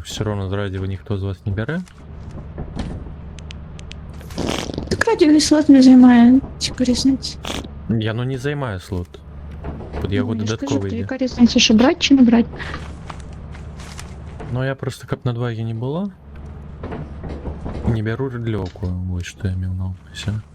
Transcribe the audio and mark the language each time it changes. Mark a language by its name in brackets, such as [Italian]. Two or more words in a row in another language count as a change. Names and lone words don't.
[Ukrainian] Все одно з радіо ніхто з вас не бере. Так радіо слот не займає. Яка різниця? Я ну не займаю слот. Под його Ну, я ж кажу, додатковий то йде. яка різниця, що брати чи не брати? [Belarusian] Ну я просто каб надвагі не было. Не бяру рыдлёўку, вось што я меў на ўвазе.